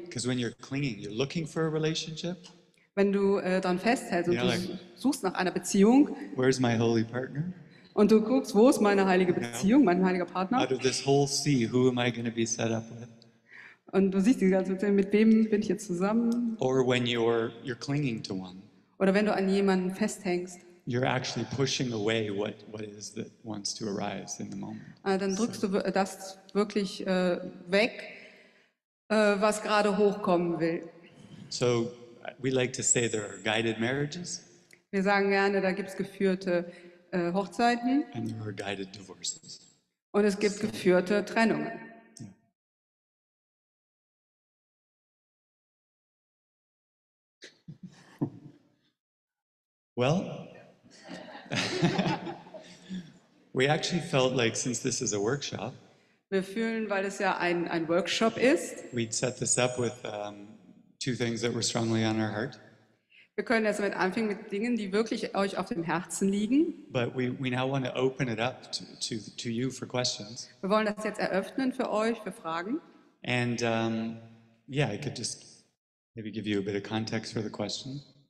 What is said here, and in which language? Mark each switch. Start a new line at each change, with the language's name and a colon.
English: Because when you're clinging, you're looking for a relationship.
German: Wenn du daran festhältst und Ja, du
English: like-
German: suchst nach einer Beziehung
English: Where's my holy partner?
German: und du guckst, wo ist meine heilige Beziehung, mein heiliger Partner,
English: Out of this whole sea, who am I going to be set up with?
German: und du siehst die ganze Beziehung, mit wem bin ich jetzt zusammen?
English: Or when you're clinging to one,
German: Oder wenn du an jemanden festhängst,
English: you're actually pushing away what is that wants to arise in the moment.
German: dann drückst du das wirklich weg, was gerade hochkommen will.
English: So we like to say there are guided marriages
German: Wir sagen gerne, da gibt es geführte Hochzeiten
English: and there are guided divorces.
German: und es gibt geführte Trennungen.
English: Well, we actually felt like since this is a workshop,
German: Wir fühlen, weil es ja ein Workshop ist,
English: we'd set this up with two things that were strongly on our heart.
German: wir können jetzt damit anfangen mit Dingen, die wirklich euch auf dem Herzen liegen.
English: But we now want to open it up to you for questions.
German: Wir wollen das jetzt eröffnen für euch, für Fragen.
English: And yeah, I could just maybe give you a bit of context for the questions.